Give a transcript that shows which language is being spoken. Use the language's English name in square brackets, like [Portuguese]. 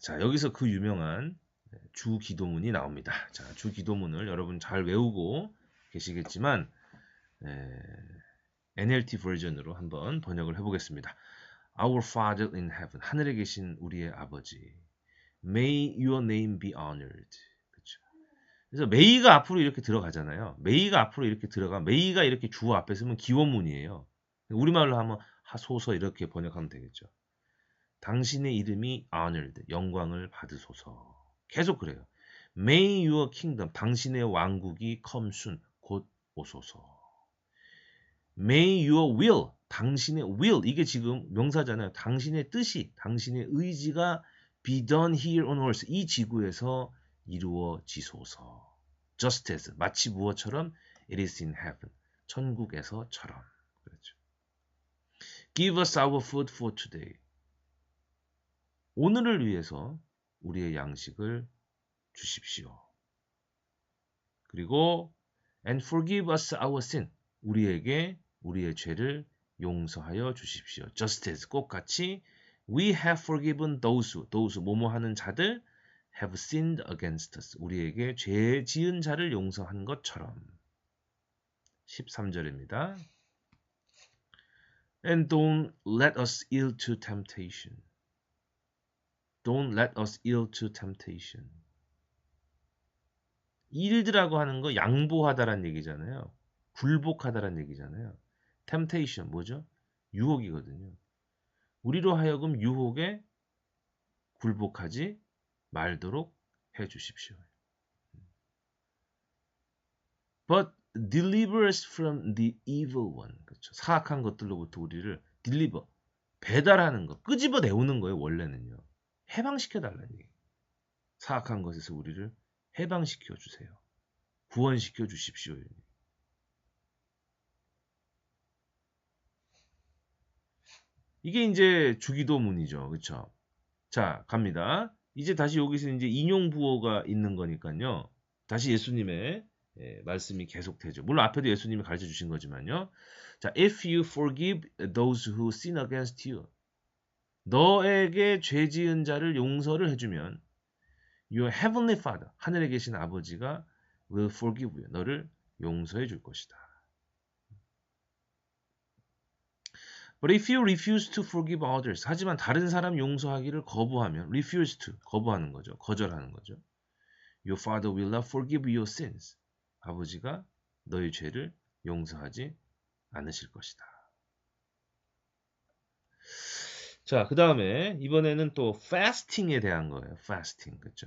[Korean] 자, 여기서 그 유명한 주 기도문이 나옵니다. 자, 주 기도문을 여러분 잘 외우고 계시겠지만 NLT 버전으로 한번 번역을 해보겠습니다. [English] Our Father in heaven. [Korean] 하늘에 계신 우리의 아버지. [English] May your name be honored. [Korean] 그렇죠. 그래서 may가 앞으로 이렇게 들어가잖아요. may가 앞으로 이렇게 들어가. may가 이렇게 주어 앞에 쓰면 기원문이에요. 우리말로 하면 하소서 이렇게 번역하면 되겠죠. 당신의 이름이 honored, 영광을 받으소서. 계속 그래요. [English] May your kingdom, [Korean] 당신의 왕국이 [English] come soon, [Korean] 곧 오소서. [English] May your will, [Korean] 당신의 will, 이게 지금 명사잖아요. 당신의 뜻이, 당신의 의지가 [English] be done here on earth, [Korean] 이 지구에서 이루어지소서. [English] Just as, [Korean] 마치 무엇처럼? [English] It is in heaven, [Korean] 천국에서처럼. 그렇죠. [English] Give us our food for today. [Korean] 오늘을 위해서 우리의 양식을 주십시오. 그리고 [English] and forgive us our sin. [Korean] 우리에게 우리의 죄를 용서하여 주십시오. [English] Just as [Korean] 똑같이 [English] we have forgiven those [Korean] 뭐뭐 하는 자들 [English] have sinned against us. [Korean] 우리에게 죄 지은 자를 용서한 것처럼. 13절입니다. [English] And don't let us yield to temptation. Don't let us yield to temptation. [Korean] yield라고 하는 거 양보하다란 얘기잖아요. 굴복하다란 얘기잖아요. temptation 뭐죠? 유혹이거든요. 우리로 하여금 유혹에 굴복하지 말도록 해 주십시오. [English] But deliver us from the evil one. [Korean] 그렇죠. 사악한 것들로부터 우리를 deliver, 배달하는 거, 끄집어 내오는 거예요. 원래는요. 해방시켜 달라는 얘기. 사악한 것에서 우리를 해방시켜 주세요. 구원시켜 주십시오. 이게 이제 주기도문이죠. 그렇죠? 자, 갑니다. 이제 다시 여기서 이제 인용 부호가 있는 거니까요. 다시 예수님의 예, 말씀이 계속되죠. 물론 앞에도 예수님이 가르쳐 주신 거지만요. [English] 자, if you forgive those who sin against you. [Korean] 너에게 죄 지은 자를 용서를 해주면 [English] your heavenly father, [Korean] 하늘에 계신 아버지가 [English] will forgive you. [Korean] 너를 용서해 줄 것이다. But if you refuse to forgive others, 하지만 다른 사람 용서하기를 거부하면 refuse to, 거부하는 거죠. 거절하는 거죠. [English] Your father will not forgive your sins. [Korean] 아버지가 너의 죄를 용서하지 않으실 것이다. 자, 그 다음에 이번에는 또 fasting에 대한 거예요. fasting, 그렇죠?